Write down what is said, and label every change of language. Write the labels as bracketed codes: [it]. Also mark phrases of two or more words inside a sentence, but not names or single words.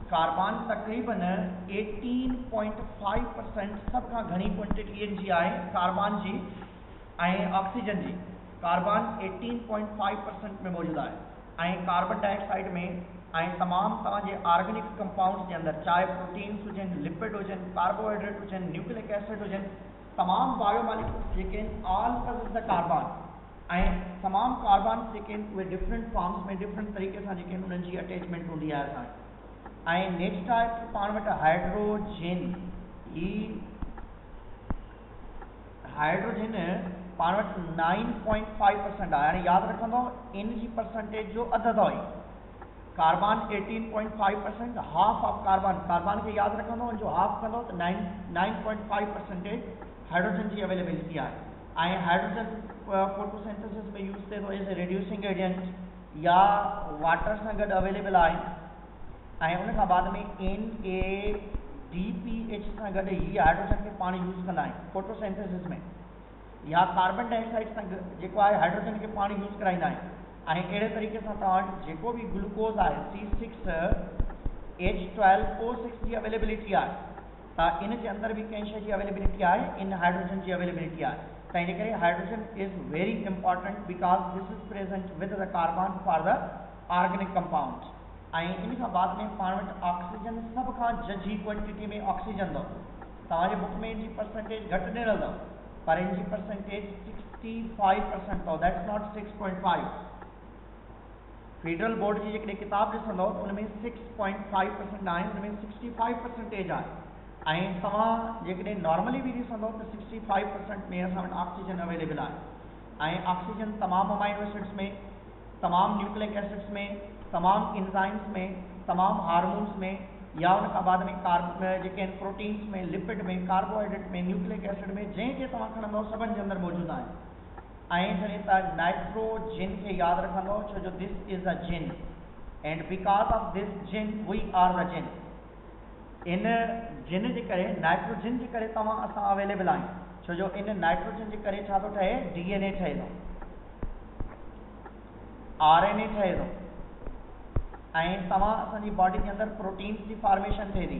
[sd] कार्बन तक़रीबन 18.5% सभ खां घणी क्वांटिटी जी आहे कार्बन जी, ऐं ऑक्सीजन जी। कार्बन 18.5% में मौजूद आहे, ऐं कार्बन डाइऑक्साइड में ऐं तमामु तव्हांजे [en] organic compounds [sd] जे अंदरि, चाहे प्रोटीन्स हुजनि, लिपिड हुजनि, कार्बोहाइड्रेट हुजनि, [en] nucleic acid [sd] हुजनि, तमामु बायोमॉलिक्यूल्स जेके आहिनि [en] all consist the carbon. [sd] ऐं तमामु कार्बन जेके आहिनि उहे [en] different forms [sd] में डिफरेंट तरीक़े सां जेके आहिनि उन्हनि जी अटैचमेंट हूंदी आहे असांखे। ऐं नेक्स्ट आहे पाण वटि हाइड्रोजन। ही हाइड्रोजन पाण वटि 9.5% आहे। हाणे यादि रखंदो इन जी परसेंटेज जो अधु अथव। कार्बन 18.5%, [en] half of carbon, [sd] कार्बन खे यादि रखंदो जो हाफ कंदो त 9.5% हाइड्रोजन जी अवेलेबिलिटी आहे। ऐं हाइड्रोजन फोटोसिंथेसिस में यूज़ थिए थो [en] as a reducing agent [sd] या वाटर सां गॾु अवेलेबल आहे। ऐं उन खां बाद में NADPH सां गॾु ही हाइड्रोजन खे पाण यूज़ कंदा आहियूं फोटोसिंथेसिस में, या कार्बन डाइऑक्साइड सां जेको आहे हाइड्रोजन खे पाण यूज़ कराईंदा आहियूं। ऐं अहिड़े तरीक़े सां तव्हां वटि जेको भी ग्लूकोज आहे C6H12O6 जी अवेलेबिलिटी आहे, त इन जे अंदरि भी कंहिं शइ जी अवेलेबिलिटी आहे, इन हाइड्रोजन जी अवेलेबिलिटी आहे। त इन करे [en] hydrogen is very important because this is present with the carbon for the organic compounds. [sd] ऐं इन खां बाद में पाण वटि ऑक्सीजन सभ खां जझी क्वांटिटी में ऑक्सीजन अथव। तव्हांजे बुक में इन जी परसेंटेज घटि ॾिनल अथव, पर इन जी परसेंटेज 65% अथव, [en] that's not 6.5. [sd] फेडरल बोर्ड जी जेकॾहिं किताब ॾिसंदव त उनमें 6.5% आहे, उनमें 65% आहे। ऐं तव्हां जेकॾहिं नॉर्मली भी ॾिसंदव त 65% में असां वटि ऑक्सीजन अवेलेबल आहे। ऐं ऑक्सीजन तमामु [en] amino acids [sd] में, तमामु [en] nucleic acids [sd] में, तमामु इंजाइम्स में, तमामु हार्मोन्स में, या उन खां बाद में जेके आहिनि प्रोटीन्स में, लिपिड में, कार्बोहाइड्रेट में, [en] nucleic acid [sd] में, जंहिंखे तव्हां खणंदव सभिनि जे अंदरि मौजूदु आहिनि। ऐं जॾहिं तव्हां नाइट्रोजन खे यादि रखंदव छो जो [en] this is a gene, and because of this gene we are the gene. [sd] इन जिन जे करे, नाइट्रोजन जे करे तव्हां असां अवेलेबल आहियूं, छो जो इन नाइट्रोजन जे करे छा थो ठहे, DNA ठहे थो, RNA ठहे थो, ऐं तव्हां असांजी बॉडी जे अंदरि प्रोटीन्स जी फॉर्मेशन थिए थी।